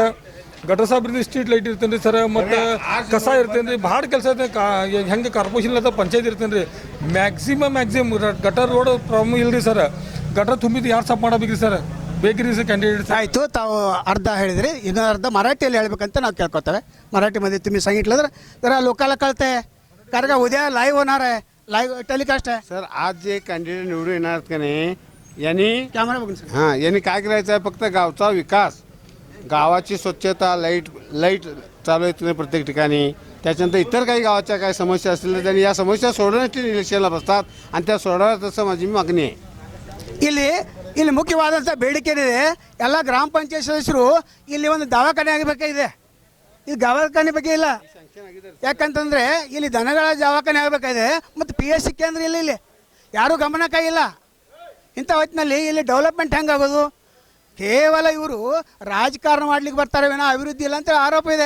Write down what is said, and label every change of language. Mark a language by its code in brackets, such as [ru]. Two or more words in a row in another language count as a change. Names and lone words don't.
[kn] ಗಟ್ರ ಸಾಬ್ರದ್ದು [en] street light [kn] ಇರ್ತೇನೆ ರೀ ಸರ್. ಮತ್ತು ಕಸ ಇರ್ತೇನೆ ರೀ, ಭಾಳ ಕೆಲಸ ಐತೆ. ಹೆಂಗೆ ಕಾರ್ಪೊರೇಷನ್ ಅದ ಪಂಚಾಯತ್ ಇರ್ತೇನೆ ರೀ. [en] maximum gutter road problem [kn] ಇಲ್ಲ ರೀ ಸರ್. ಗಟರ್ ತುಂಬಿದ್ದು ಯಾರು ಸಾಫ್ ಮಾಡಬೇಕು ರೀ ಸರ್? ಬೇಕ್ರಿ [en] sir candidate. [kn] ಆಯಿತು, ತಾವು ಅರ್ಧ ಹೇಳಿದ್ರಿ, ಇನ್ನೊಂದು ಅರ್ಧ ಮರಾಠಿಯಲ್ಲಿ ಹೇಳ್ಬೇಕಂತ ನಾವು ಕೇಳ್ಕೊತೇವೆ. [mr] मराठी मध्ये तुम्ही सांगितलं तर जरा लोकांना कळतंय, कारण का उद्या लाईव्ह होणार आहे, [en] live telecast [mr] आहे. सर आज जे कॅन्डिडेट निवडून येणार का नाही, यांनी कॅमेरा बघून सर. हां यांनी काय करायचं आहे, फक्त गावचा विकास, गावाची स्वच्छता, लाईट चालू आहे तुम्ही प्रत्येक ठिकाणी. त्याच्यानंतर इतर काही गावाच्या काही समस्या असतील तर त्यांनी या समस्या सोडवण्यासाठी इलेक्शनला बसतात आणि त्या सोडवण्यात असं माझी मागणी आहे. [kn] ಇಲ್ಲಿ ಮುಖ್ಯವಾದಂಥ ಬೇಡಿಕೆ ಏನಿದೆ, ಎಲ್ಲ ಗ್ರಾಮ ಪಂಚಾಯತ್ ಸದಸ್ಯರು ಇಲ್ಲಿ ಒಂದು ದವಾಖಾನೆ ಆಗಬೇಕಾಗಿದೆ. ಇದು ದವಾಖಾನೆ ಬಗ್ಗೆ ಇಲ್ಲ. ಯಾಕಂತಂದರೆ ಇಲ್ಲಿ ದನಗಳ ದವಾಖಾನೆ ಆಗಬೇಕಾಗಿದೆ, ಮತ್ತು PSC ಕೇಂದ್ರ ಇಲ್ಲ. ಇಲ್ಲಿ ಯಾರೂ ಗಮನಕ್ಕಾಗಿಲ್ಲ. ಇಂಥ ಹೊತ್ತಿನಲ್ಲಿ ಇಲ್ಲಿ ಡೆವಲಪ್ಮೆಂಟ್ ಹೆಂಗಾಗೋದು? ಕೇವಲ ಇವರು ರಾಜಕಾರಣ ಮಾಡ್ಲಿಕ್ಕೆ ಬರ್ತಾರೆ ವಿನಃ ಅಭಿವೃದ್ಧಿ ಇಲ್ಲ ಅಂತೇಳಿ ಆರೋಪ ಇದೆ.